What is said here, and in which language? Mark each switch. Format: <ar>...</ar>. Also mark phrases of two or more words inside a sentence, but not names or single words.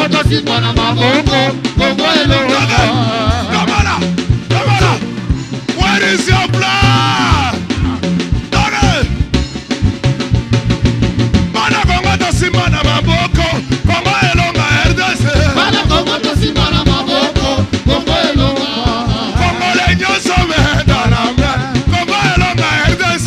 <ln>simba na maboko, Kongo elonga.</ln> <en>Come on. Where is your blood?</en> <ln>Mana Kongo to simba na maboko, Kongo elonga RDC. Mana Kongo to simba na maboko, Kongo elonga. Kongo le nyoso menda na me, Kongo elonga RDC.</ln>